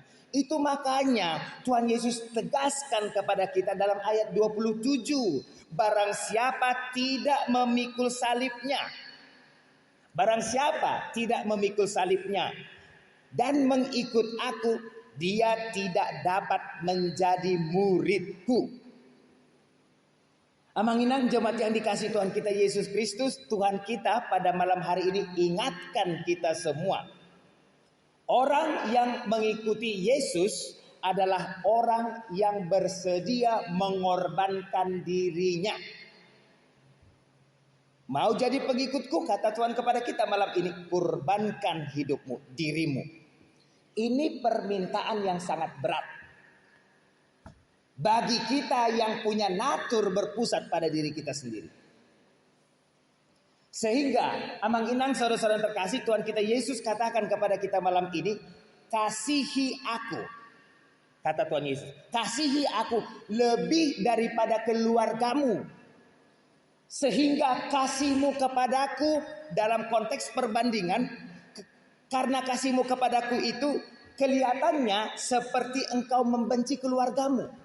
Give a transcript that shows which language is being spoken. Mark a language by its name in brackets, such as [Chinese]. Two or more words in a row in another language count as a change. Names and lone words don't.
[Indonesian] Itu makanya Tuhan Yesus tegaskan kepada kita dalam ayat 27. Barang siapa tidak memikul salibnya. Barang siapa tidak memikul salibnya dan mengikut aku, dia tidak dapat menjadi muridku. Amang-inang jemaat yang dikasihi Tuhan kita Yesus Kristus, Tuhan kita pada malam hari ini ingatkan kita semua. Orang yang mengikuti Yesus adalah orang yang bersedia mengorbankan dirinya. Mau jadi pengikutku, kata Tuhan kepada kita malam ini, kurbankan hidupmu, dirimu. Ini permintaan yang sangat berat. Bagi kita yang punya natur berpusat pada diri kita sendiri. Sehingga amang-inang saudara-saudara terkasih, Tuhan kita Yesus katakan kepada kita malam ini, kasihi aku. Kata Tuhan Yesus, kasihi aku lebih daripada keluargamu. Sehingga kasihmu kepadaku dalam konteks perbandingan, karena kasihmu kepadaku itu kelihatannya seperti engkau membenci keluargamu.